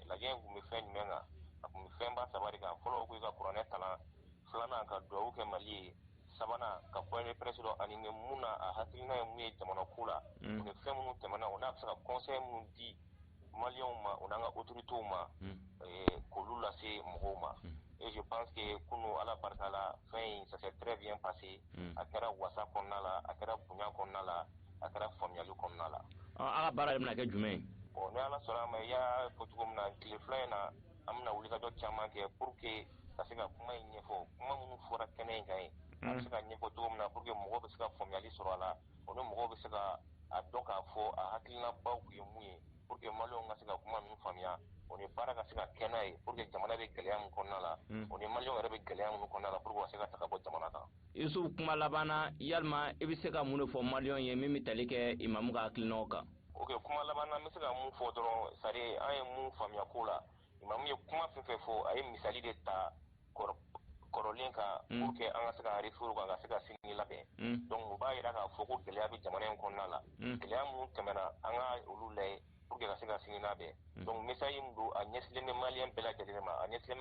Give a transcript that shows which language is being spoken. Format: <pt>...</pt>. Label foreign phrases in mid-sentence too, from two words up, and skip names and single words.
<bm>Lajɛ in tun bɛ fɛn jumɛn kan? A tun bɛ fɛnba saba de kan. Fɔlɔ ko i ka kuranɛ kalan, filanan ka duwawu kɛ Mali ye, sabanan ka</bm> <fr>point de presse</fr> <bm>dɔ animé mun na a hakilina ye mun ye jamana ko la. O ni fɛn minnu tɛmɛna o n'a bɛ se ka conseil minnu di Maliens ma o n'an ka autorités ma k'olu lase mɔgɔw ma.</bm> <fr>Et je pense que</fr> <bm>kunu ala barika la fɛn in</bm> <fr>ça s'est très bien passé.</fr> <bm>A kɛra wasa kɔnɔna la, a kɛra bonya kɔnɔna la, a kɛra faamuyali kɔnɔna la. A ka baara de bɛna kɛ jumɛn ye? Bon ni ala sɔnna a ma i y'a fɔ cogo min na tile fila in na an bɛna wulikajɔ caman kɛ</bm> <fr>pour que</fr> <bm>ka se ka kuma in ɲɛfɔ kuma minnu fɔra kɛnɛ in kan ye a bɛ se ka ɲɛfɔ cogo min na</bm> <fr>pour que</fr> <bm>mɔgɔw bɛ se ka faamuyali sɔrɔ a la o ni mɔgɔw bɛ se ka a dɔn k'a fɔ a hakilinabaw kun ye mun ye</bm> <fr>pour que</fr> <bm>Maliens ka se ka kuma ninnu faamuya o ni baara ka se ka kɛ n'a ye</bm> <fr>pour que</fr> <bm>jamana bɛ gɛlɛya min kɔnɔna la o ni Maliens yɛrɛ bɛ gɛlɛya minnu kɔnɔna la</bm> <fr>pour que</fr> <bm>ka se ka taga bɔ jamana kan. Yusuf kuma laban na yalima i bɛ se ka mun de fɔ Maliens ye min bɛ tali kɛ Imamu ka hakilinaw kan? Ok kuma laban na n bɛ se ka mun fɔ dɔrɔn</bm> <fr>c'est à dire</fr> <bm>an ye mun faamuya ko la Imamu ye kuma fɛn fɛn fɔ a ye misali de ta kɔrɔlen kan</bm> <fr>pour que</fr> <bm>an ka se ka référé kan ka se ka sini labɛn donc u b'a jira k'a fɔ ko gɛlɛya bɛ jamana in kɔnɔna la gɛlɛya minnu tɛmɛna an ka olu layɛ</bm> <fr>pour que</fr> <bm>ka se ka sini labɛn donc message min don a ɲɛsilen bɛ Maliens bɛɛ lajɛlen ma a ɲɛsilen bɛ</bm>